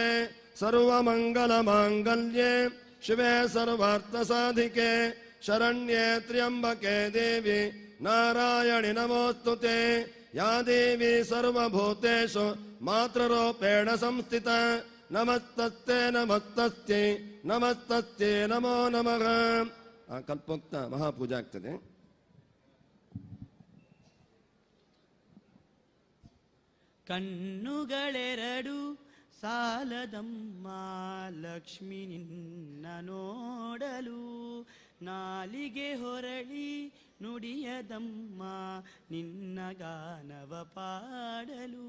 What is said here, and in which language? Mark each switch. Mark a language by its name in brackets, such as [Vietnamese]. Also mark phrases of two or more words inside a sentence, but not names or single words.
[Sanskrit] ಸರ್ವಮಂಗಲ ಮಾಂಗಲ್ಯೆ ಶಿವೆ ಸರ್ವಾರ್ಥ ಸಾಧಿಕೆ ಶರಣ್ಯೆ ತ್ರ್ಯಂಬಕೆ ದೇವಿ ನಾರಾಯಣಿ ನಮೋಸ್ತುತೆ. ಯಾ ದೇವಿ ಸರ್ವಭೂತೇಷು ಮಾತೃರೂಪೇಣ ಸಂಸ್ಥಿತ ನಮಸ್ತಸ್ತೆ ನಮಸ್ತಸ್ತೆ ನಮಸ್ತಸ್ತೆ ನಮೋ ನಮಃ. [Kannada] ಕಲ್ಪೋಕ್ತ ಮಹಾಪೂಜೆ ಆಗ್ತದೆ. ಕಣ್ಣುಗಳೆರಡು ಸಾಲದಮ್ಮ ಲಕ್ಷ್ಮಿ ನಿನ್ನ ನೋಡಲು ನಾಲಿಗೆ ಹೊರಳಿ ನುಡಿಯದಮ್ಮ ನಿನ್ನ ಗಾನವ ಪಾಡಲು.